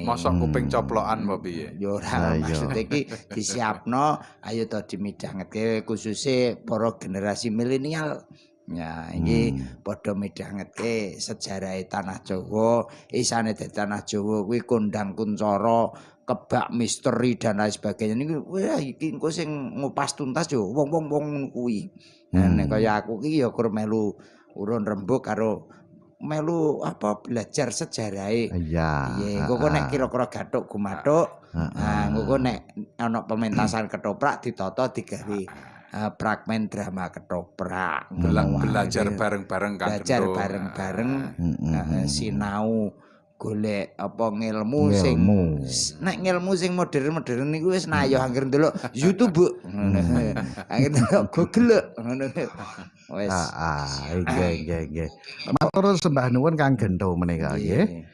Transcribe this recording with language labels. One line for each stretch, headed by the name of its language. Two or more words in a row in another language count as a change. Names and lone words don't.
Javanese: Mosok kuping coplokan apa piye? Ya ora, maksud iki disiapno ayo to dimidhangetke khususe para generasi milenial. Ya, iki padha midhangetke sejarah tanah Jawa, isane dadi tanah Jawa kuwi kondang kuncara, kebak misteri
Indonesian: dan lain sebagainya
Javanese: niku wah iki engko sing ngupas tuntas yo wong-wong kuwi. Nek kaya aku iki ya kur melu urun rembug karo melu apa belajar sejarahe. Iya. Engko nek kira-kira gathuk gumathuk, engko nek ana pementasan ketoprak ditata digawe fragmen drama ketoprak. Belajar bareng-bareng kan. Belajar bareng-bareng sinau golek apa ngilmu sing nek ngilmu sing modern-modern niku wis nayo anggere ndelok YouTube. Anggere ndelok Google ngono. Wis. Nggih. Matur sembah nuwun Kang Gento menika nggih.